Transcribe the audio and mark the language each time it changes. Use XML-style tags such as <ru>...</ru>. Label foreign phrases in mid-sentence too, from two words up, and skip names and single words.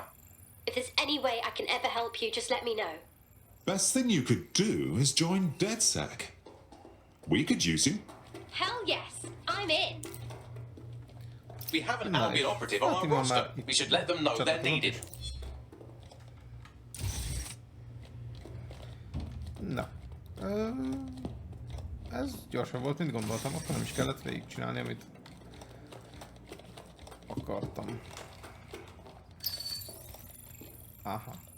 <en>If there's any way I can ever help you, just let me know. Best thing you could do is join DedSec. We could use you. Hell yes, I'm in. We have an Albion operative on our roster. We should let them know they're needed.</en> <hu>Na. Ez gyorsabb volt, mint gondoltam, akkor nem is kellett végigcsinálni, amit akartam. Aha.</hu>